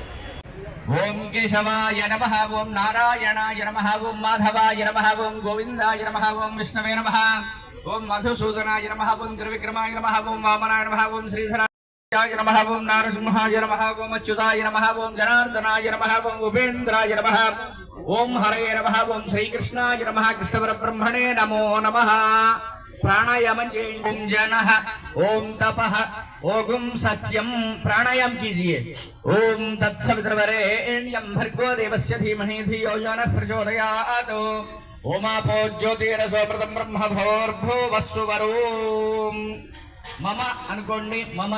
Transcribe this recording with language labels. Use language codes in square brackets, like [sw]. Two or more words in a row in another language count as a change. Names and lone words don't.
[sa] ఓం కేశవాయ నమః, ఓం నారాయణాయ నమః, ఓం మాధవాయ నమః, ఓం గోవిందాయ నమః, ఓం విష్ణవే నమః, ఓం మధుసూదనాయ నమః, ఓం త్రివిక్రమాయ నమః, ఓం వామనాయ నమః, ఓం శ్రీధరాయ నమః, ఓం నారసింహాయ నమః, ఓం అచ్యుతాయ నమః, ఓం జనార్దనాయ నమః, ఓం ఉపేంద్రాయ నమః, ఓం హరయే నమః, ఓం శ్రీకృష్ణాయ నమః, కృష్ణపరబ్రహ్మణే నమో నమః. प्राणायाम जनः ओम तपः ओम सत्यम प्राणायाम कीजिए. ओम तत्सवितुर्वरेण्यं भर्गो देवस्य धीमहि धियो यो नः प्रचोदयात्. ओमापो ज्योतिरसो प्रथम ब्रह्म भोर्भुवस्सुवरोम मम अनुकोंडि मम